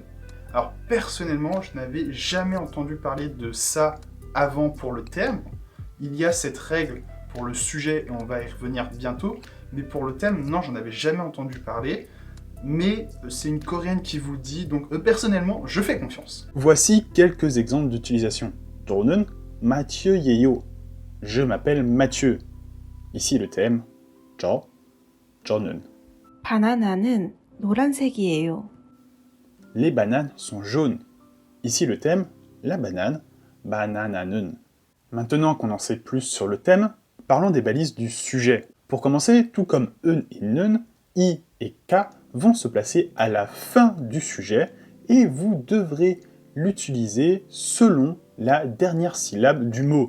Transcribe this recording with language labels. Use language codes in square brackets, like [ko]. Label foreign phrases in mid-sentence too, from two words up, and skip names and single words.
[fr] Alors personnellement, je n'avais jamais entendu parler de ça avant pour le thème. Il y a cette règle pour le sujet et on va y revenir bientôt, mais pour le thème, non, j'en avais jamais entendu parler. Mais c'est une coréenne qui vous le dit, donc personnellement, je fais confiance. Voici quelques exemples d'utilisation. [ko] 저는 마티유예요. [fr] Je m'appelle Mathieu. Ici le thème, [ko] 저는. 바나나는 노란색이에요. [fr] Les bananes sont jaunes. Ici le thème, la banane, 바나나는. Maintenant qu'on en sait plus sur le thème, parlons des balises du sujet. Pour commencer, tout comme EN et NEUN, I et K vont se placer à la fin du sujet et vous devrez l'utiliser selon la dernière syllabe du mot.